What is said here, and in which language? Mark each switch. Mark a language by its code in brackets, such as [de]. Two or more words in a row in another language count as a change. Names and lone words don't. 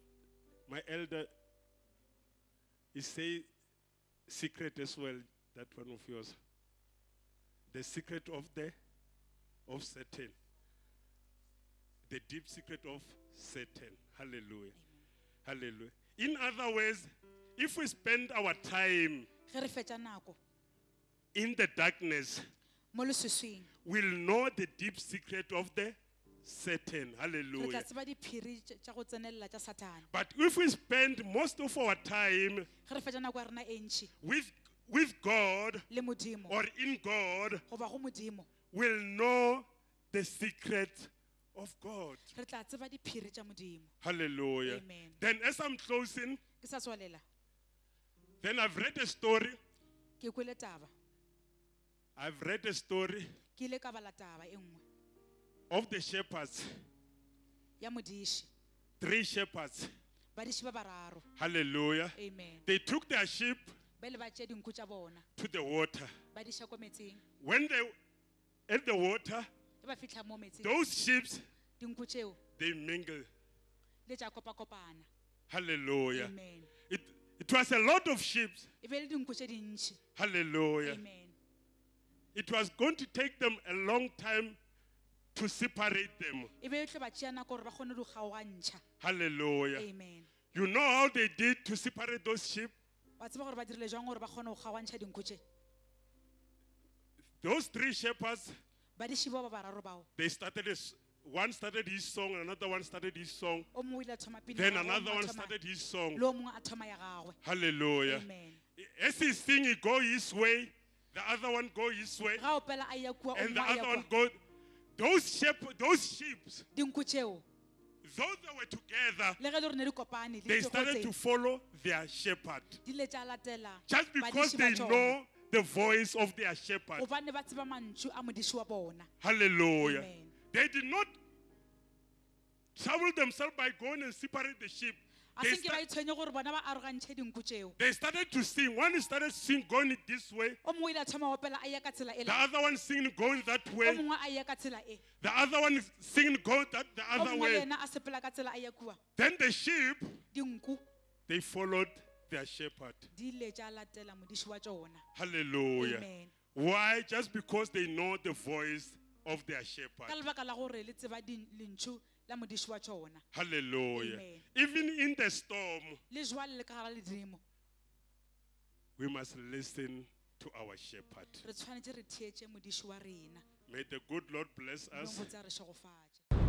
[en] My elder, he say secret as well. That one of yours. The secret of Satan. The deep secret of Satan. Hallelujah. Amen. Hallelujah. In other words, if we spend our time [nso] ge re fetša nako [en] in the darkness [nso] mo leswiswing [en] will know the deep secret of the Satan. [nso] re tla [en] Hallelujah. [nso] tseba diphiri tša go tsenelela tša Satane [en] But if we spend most of our time [nso] ge re fetša nako ya rena e ntši [en] with God [nso] le Modimo [en] or in God, [nso] goba go Modimo [en] will know the secret of God. [nso] re tla tseba diphiri tša Modimo. [en] Hallelujah. Amen. Then as I'm closing, [nso] Ke sa tswalela [en] then I've read a story. [nso] ke kwele taba [en] I've read a story [nso] ke ile ka bala taba e nngwe [en] of the shepherds, [nso] ya modiši [en] 3 shepherds. [nso] badiši ba bararo. [en] Hallelujah. Amen. They took their sheep [nso] ba le ba tšea dinku tša bona [en] to the water. [nso] ba di iša ko metsing [en] When they at the water, [nso] ge ba fitlha mo metsing [en] those sheep, [nso] dinku tšeo [en] they mingle. [nso] le tša kopakopana. [en] Hallelujah. Amen. It was a lot of sheep. [nso] E be le dinku tše dintši. [en] Hallelujah. Amen. It was going to take them a long time to separate them. [nso] E be e tlo ba tšea nako gore ba kgone go kgaogantšha. [en] Hallelujah. Amen. You know how they did to separate those sheep? [nso] Wa tseba gore ba dirile jang gore ba kgone go kgaogantšha dinku tše? [en] Those 3 shepherds, [nso] Badiši bao ba bararo bao [en] they started one started his song, another one started his song, [nso] o mongwe o ile a thoma pina [en] then [nso] ya gagwe, o [en] another [nso] mongwe a [en] one [nso] thoma- [en] started his song. [nso] le o mongwe a thoma ya gagwe. [en] Hallelujah. Amen. As he sing, he go his way, the other one go his way, [nso] Ga o pela a ya kua o [en] and the [nso] mongwe a ya [en] other one [nso] kua. [en] go. Those sheep, [nso] Dinku tšeo [en] though they were together, [nso] le ge le gore ne di kopane [en] they [nso] le [en] started to follow their shepherd. [nso] di le tša latela [en] Just because [nso] badiši ba [en] they [nso] tšona. [en] know the voice of their shepherd. [nso] Gobane ba tseba mantšu a modiši wa bona. [en] Hallelujah. Amen. They did not trouble themselves by going and separate the sheep. [nso] A [en] They, [nso] se nke ba itshwenye gore bona ba arogantšhe dinku tšeo. [en] they started to sing. One started singing going this way, [nso] O mongwe o ile a thoma opela a ya ka tsela e [en] the [nso] la. [en] other one singing going that [nso] O [en] way, [nso] mongwe a ya ka tsela e. [en] the other one singing going the [nso] O [en] other [nso] mongwe le [en] way. [nso] ena a sepela ka tsela a ya kua. [en] Then the sheep, [nso] Dinku [en] they followed their shepherd. [nso] di ile tša latela modiši wa tšona. [en] Hallelujah. Amen. Why? Just because they know the voice of their [nso] Ka [en] shepherd. [nso] lebaka la gore le tseba lentšu la modiši wa tšona. [en] Hallelujah. Amen. Even in the storm, [nso] Le jwale le ka gare ga ledimo [en] we must listen to our shepherd. [nso] re tshwanetse re theetše modiši wa rena. [en] May the good Lord bless us. [nso] Bongwe tsa re šegofatše.